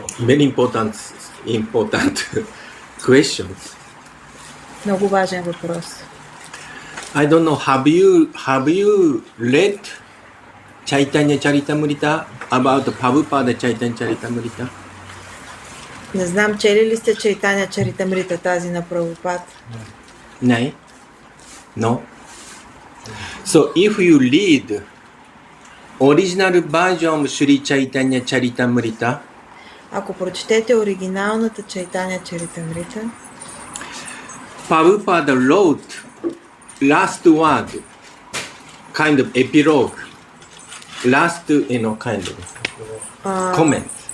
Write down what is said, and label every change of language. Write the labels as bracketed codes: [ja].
[en] Very important questions. [bg] Много важен въпрос. [en] I don't know, have you read Chaitanya Charitamrita about Prabhupada Chaitanya Charitamrita? [bg] Не знам, чели ли сте Чайтаня Чаритамрита, тази на Прабхупад? [en] No. No. So if you read original version of Sri Chaitanya Charitamrita, [bg] Ако прочетете оригиналната Чайтаня Чаритамрита, [en] Prabhupada wrote last word, kind of epilogue, last, kind of comment.